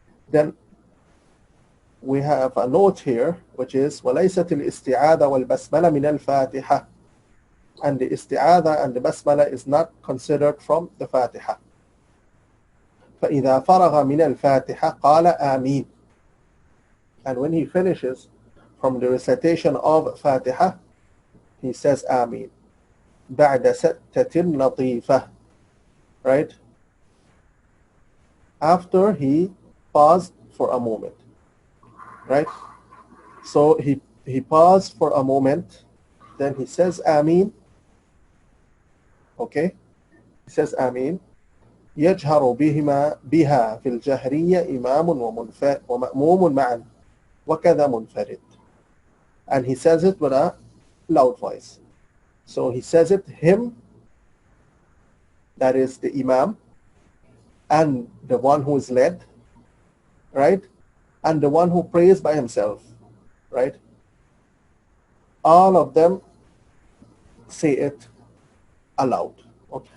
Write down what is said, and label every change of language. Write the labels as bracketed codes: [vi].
[en] Then we have a note here, which is [ar] وَلَيْسَتِ الْإِسْتِعَاذَ وَالْبَسْمَلَ مِنَ الْفَاتِحَةِ, [en] and the isti'adha and the basmala is not considered from the Fatiha. [ar] فَإِذَا فَرَغَ مِنَ الْفَاتِحَةِ قَالَ آمين, [en] and when he finishes from the recitation of Fatiha, he says Ameen. [ar] بَعْدَ سَتَّةٍ لَطِيفَةٍ, right? [en] After he paused for a moment, right? So he paused for a moment, then he says Ameen, okay? He says Ameen. [ar] يجهر بها في الجهرية إمام ومأموم معا وكذا منفرد, [en] and he says it with a loud voice. So he says it, him, that is the Imam, and the one who is led, right? And the one who prays by himself, right? All of them say it aloud. Okay.